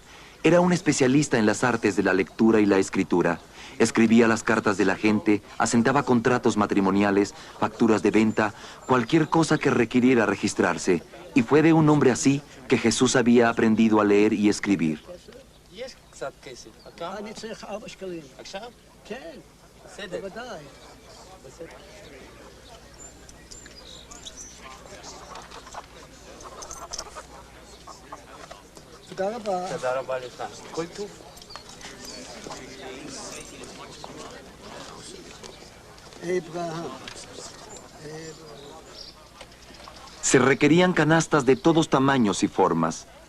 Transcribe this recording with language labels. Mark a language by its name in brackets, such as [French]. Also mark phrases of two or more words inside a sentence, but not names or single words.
[Spanish] Era un especialista en las artes de la lectura y la escritura. Escribía las cartas de la gente, asentaba contratos matrimoniales, facturas de venta, cualquier cosa que requiriera registrarse. Y fue de un hombre así que Jesús había aprendido a leer y escribir. [Hebrew] קצת כסף. כמה? אני צריך 4 שקלים. עכשיו? כן, בסדר. בוודאי. בסדר. תודה רבה. תודה רבה לך. כל טוב. אברהם. [Spanish] Se requerían canastas de todos tamaños y formas.